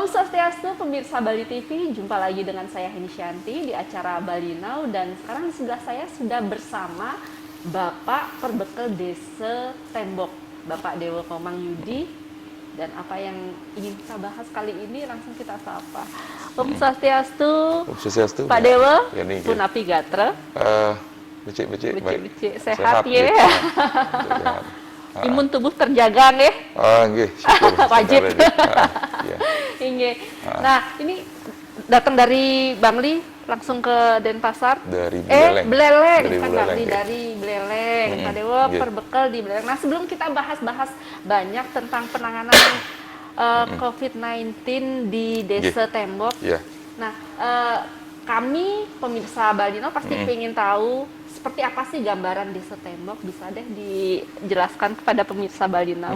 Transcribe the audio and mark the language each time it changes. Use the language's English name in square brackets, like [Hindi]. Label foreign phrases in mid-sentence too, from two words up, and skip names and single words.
[Sanskrit] Om Swastiastu, [Indonesian] pemirsa Bali TV, jumpa lagi dengan saya Heni Shanti di acara Bali Now, dan sekarang di sebelah saya sudah bersama Bapak Perbekal Desa Tembok, Bapak Dewo Komang Yudi. Dan apa yang ingin kita bahas kali ini langsung kita sapa. [Sanskrit] Om Swastiastu, Om Swastiastu, [Indonesian] Pak Dewo, [Balinese] pun api gatra. Becik-becik, [Indonesian] baik. Sehat ya. Imun tubuh terjaga nggih. Nggih, syukur. Wajib. Iya. Nggih. Nah, ini datang dari Bangli langsung ke Denpasar. Dari Beleleng. Beleleng. Dari Kan Beleleng, Bangli dari Beleleng. Pak Dewo perbekal di Beleleng. Nah, sebelum kita bahas banyak tentang penanganan COVID-19 di Desa Tembok. Iya. Nah, kami pemirsa Bali Now pasti pengen tahu seperti apa sih gambaran Desa Tembok, bisa deh dijelaskan kepada pemirsa Bali Now.